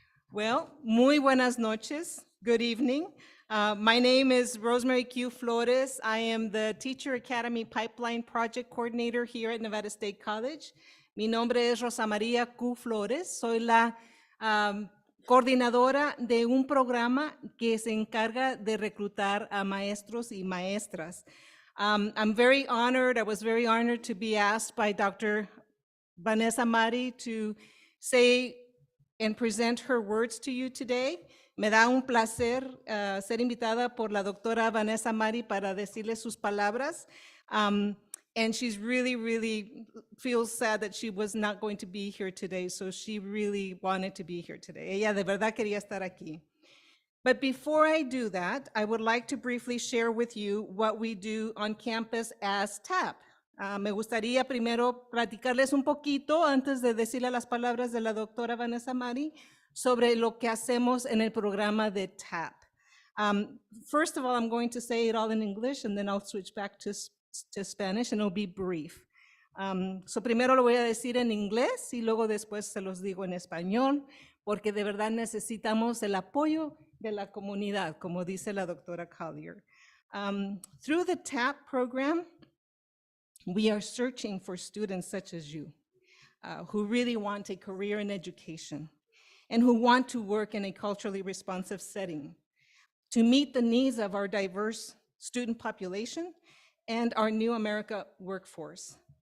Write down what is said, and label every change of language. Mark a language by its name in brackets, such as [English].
[English] Well, [Spanish] muy buenas noches. [English] Good evening. My name is Rosemary Q. Flores. I am the Teacher Academy Pipeline Project Coordinator here at Nevada State College. [Spanish] Mi nombre es Rosa María Q. Flores. Soy la coordinadora de un programa que se encarga de reclutar a maestros y maestras. [English] I'm very honored, I was very honored to be asked by Dr. Vanessa Mari to say and present her words to you today. [Spanish] Me da un placer ser invitada por la doctora Vanessa Mari para decirle sus palabras. [English] And she's really feels sad that she was not going to be here today, so she really wanted to be here today. [Spanish] Ella de verdad quería estar aquí. [English] But before I do that, I would like to briefly share with you what we do on campus as TAP. [Spanish] Me gustaría primero platicarles un poquito antes de decirle las palabras de la doctora Vanessa Mari sobre lo que hacemos en el programa de TAP. [English] First of all, I'm going to say it all in English and then I'll switch back to Spanish and it'll be brief. [Spanish] So primero lo voy a decir en inglés y luego después se los digo en español porque de verdad necesitamos el apoyo de la comunidad, como dice la doctora Collier. [English] Through the TAP program, we are searching for students such as you who really want a career in education and who want to work in a culturally responsive setting to meet the needs of our diverse student population and our new America workforce.